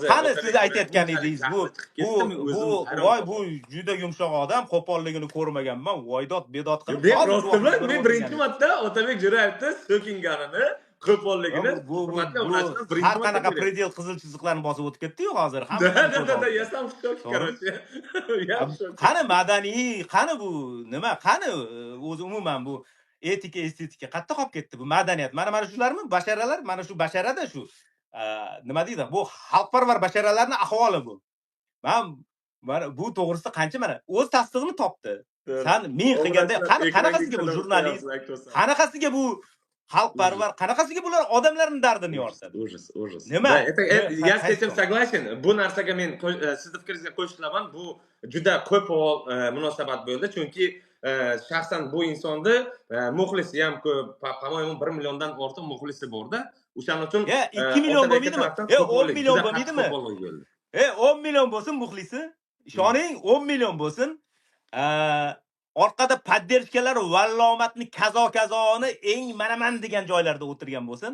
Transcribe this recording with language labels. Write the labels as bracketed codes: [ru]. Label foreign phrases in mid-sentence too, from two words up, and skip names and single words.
[uz] qani siz aytayotgan edingiz, bu juda yumshoq odam, qo'polligini ko'rmaganman, voydod bedod qilib. Men birinchi marta Otabek Jo'rayevni so'kinganini, qo'polligini har qanaqa predel qizil chiziqlarni bosib o'tib ketdi-yu hozir. Da, [ru] я сам в шоке, короче. [uz] Qani madaniy, qani bu nima? Qani o'zi umuman bu etika, estetika qayerda qolib ketdi bu madaniyat? Mana shularmi? Basharalar, mana shu basharada shu nima deydi? Bu xalqparvar basharalarning ahvoli bu. Mana bu to'g'risida qancha mana o'z tasdig'ini topdi. Sen men qilganda qanaqasiga bu jurnalist, qanaqasiga bu xalqparvar, qanaqasiga bular odamlarning dardini yoritadi. Ужас. Nima? [ru] Я с этим согласен. [uz] Bu narsaga men sizni fikringizga qo'shilaman. Bu juda qo'pol munosabat bo'ldi, chunki shaxsan bu insonni muxlisi ham ko'p, по-моему 1 milliondan ortiq muxlisi bor-da. O'shaning uchun 2 million bo'lmaydimi? 10 million bo'lmaydimi? 10 million bo'lsin muxlisi. Ishoning, 10 million bo'lsin. Orqada poddershkalar vallomatni kazoni eng manaman degan joylarda o'tirgan bo'lsin.